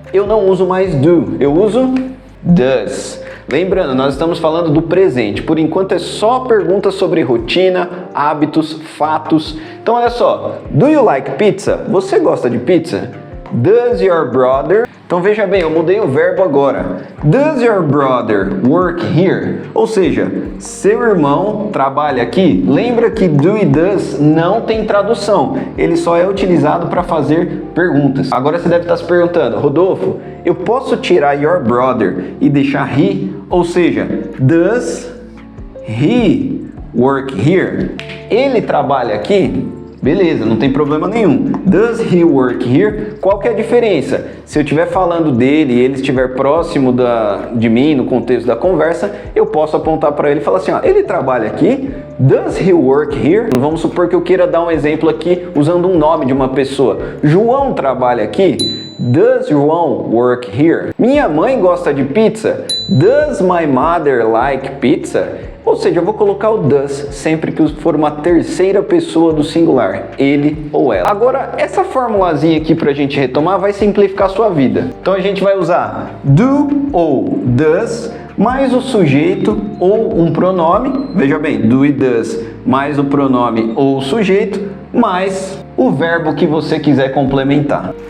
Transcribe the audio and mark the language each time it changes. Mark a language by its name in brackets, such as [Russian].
[Portuguese] Eu não uso mais do, eu uso does. Lembrando, nós estamos falando do presente. Por enquanto é só perguntas sobre rotina, hábitos, fatos. Então olha só, [English] do you like pizza? [Portuguese] Você gosta de pizza? [English] Does your brother? [Portuguese] Então veja bem, eu mudei o verbo agora. [English] Does your brother work here? [Portuguese] Ou seja, seu irmão trabalha aqui? Lembra que do e does não tem tradução. Ele só é utilizado para fazer perguntas. Agora você deve estar se perguntando, Rodolfo, eu posso tirar your brother e deixar he? Ou seja, [English] does he work here? [Portuguese] Ele trabalha aqui? Beleza, não tem problema nenhum. [English] Does he work here? [Portuguese] Qual que é a diferença? Se eu estiver falando dele e ele estiver próximo de mim, no contexto da conversa, eu posso apontar para ele e falar assim, ó, ele trabalha aqui? [English] Does he work here? [Portuguese] Vamos supor que eu queira dar um exemplo aqui usando um nome de uma pessoa. João trabalha aqui? [English] Does João work here? [Portuguese] Minha mãe gosta de pizza? [English] Does my mother like pizza? [Portuguese] Ou seja, eu vou colocar o does sempre que for uma terceira pessoa do singular, ele ou ela. Agora, essa formulazinha aqui pra gente retomar vai simplificar a sua vida. Então a gente vai usar do ou does mais o sujeito ou um pronome, veja bem, do e does mais o pronome ou o sujeito, mais o verbo que você quiser complementar.